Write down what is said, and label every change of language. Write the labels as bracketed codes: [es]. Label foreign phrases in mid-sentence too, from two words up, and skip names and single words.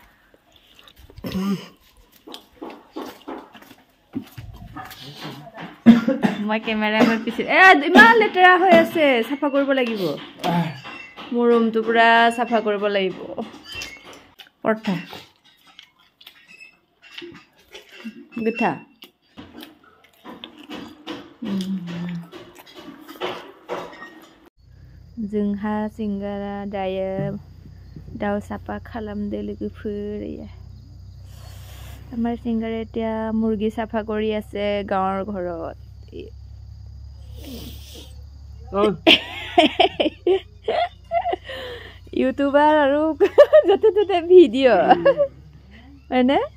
[as] মই কেমেৰা মই পিছে ইমান লেতেৰা হৈ আছে সাফা কৰিব লাগিব মোৰ ৰুমটো পুৰা সাফা কৰিব লাগিব পৰঠা গুঠা [brx] जोंहा सिंगारा दायो दाउ साफा खालामदो लोगोफोर [as] আমাৰ সিংগাৰে এতিয়া মুৰ্গী সাফা কৰি আছে গাঁৱৰ ঘৰত ইউটিউবাৰ আৰু যতে ততে ভিডিঅ হয়নে